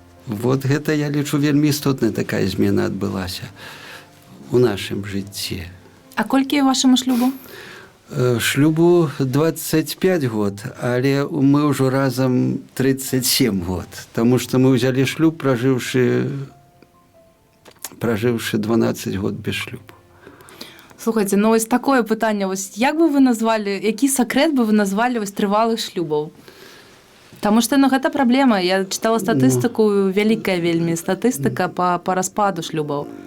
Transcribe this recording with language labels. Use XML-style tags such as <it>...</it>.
<be>Вот гэта, я лічу, вельмі істотная такая змена адбылася у нашым жыцці. А колькі вашаму шлюбу? Шлюбу 25 год, але мы ўжо разам 37 год, таму што мы ўзялі шлюб, пражыўшы 12 год без шлюбу.</be> <uk>Слухайте, ну ось такое питання. Ось як би ви назвали, який секрет би ви назвали ось тривалих шлюбів? Тому що</uk> <be>ну, гэта праблема. Я читала статистику, вялікая вельмі статистика по распаду шлюбаў.</be>